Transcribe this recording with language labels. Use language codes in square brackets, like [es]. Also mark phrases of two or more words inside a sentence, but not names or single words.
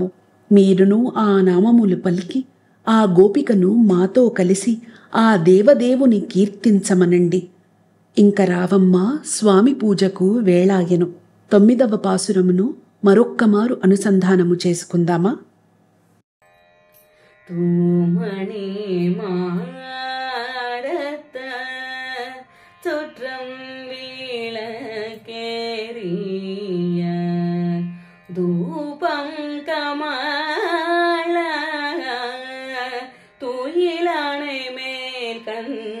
[te] మీరును ఆ నామములు పలికి ఆ గోపికను మాతో కలిసి ఆ దేవదేవుని కీర్తించమనండి. ఇంక రావమ్మా, స్వామి పూజకు వేళాయెను. 9వ పాసురమును మరొక్కమారు అనుసంధానము చేసుకుందామా? [ta] தூமணி மாடத்த சுற்றம் விளக்கேறிய தூபம் கமல துயிலானை மேல் கண்